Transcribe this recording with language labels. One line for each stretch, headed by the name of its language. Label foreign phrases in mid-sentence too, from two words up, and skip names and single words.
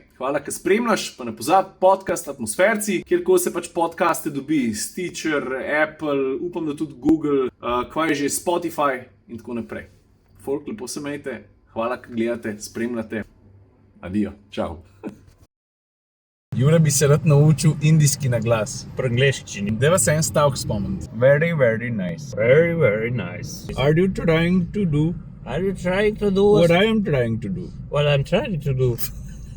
Slovenian: Hvala, ker spremljaš, pa ne pozabi podcast Atmosferci, kjerkoli se pač podcaste dobi, Stitcher, Apple, upam, da tudi Google, kaj je že, Spotify in tako naprej. Folk, lepo se mejte. Hvala, ker gledate, spremljate. Adijo, čau. Jure bi se rad naučil indijski naglas. Po angleščini. Deva se en stavek spomniti.
English: Very, very nice. Very, very nice. Are you trying to do Are you trying to do what I am trying to do? what I'm trying to do?